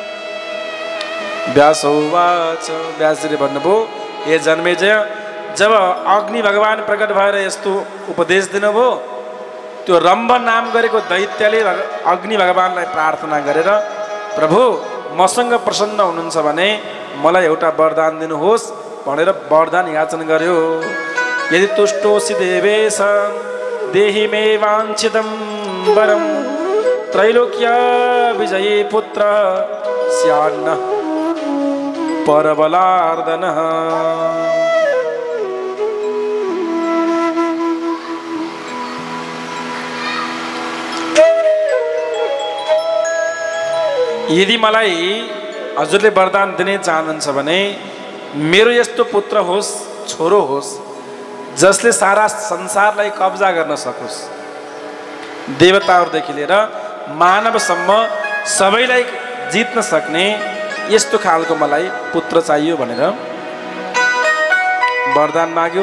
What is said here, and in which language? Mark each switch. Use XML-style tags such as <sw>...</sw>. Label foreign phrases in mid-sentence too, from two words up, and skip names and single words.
<ne>व्यासोवाच, व्यासजीले भन्नुभयो हे जन्मेजय, जब अग्नि भगवान प्रकट भएर यस्तो उपदेश दिनुभयो, त्यो रम्भ नाम गरेको दैत्यले अग्नि भगवानलाई प्रार्थना गरेर प्रभु मसँग प्रसन्न हुनुहुन्छ भने मलाई एउटा वरदान दिनुहोस् भनेर वरदान याचना गर्यो।</ne> <sa>यदि तुष्टोसि देवेश देहि मे वाञ्छितं वरं त्रैलोक्य विजयी पुत्र स्यान्न परबलार्दनः।</sa> <ne>यदि मलाई हजुरले वरदान दिने चाहनुहुन्छ भने मेरो यस्तो पुत्र होस्, छोरो होस्, जसले सारा संसारलाई कब्जा गर्न सकोस्, देवताहरूदेखि लिएर मानवसम्म सबैलाई जित्न सक्ने यस्तो खालको मलाई पुत्र चाहियो भनेर वरदान माग्यो।</ne>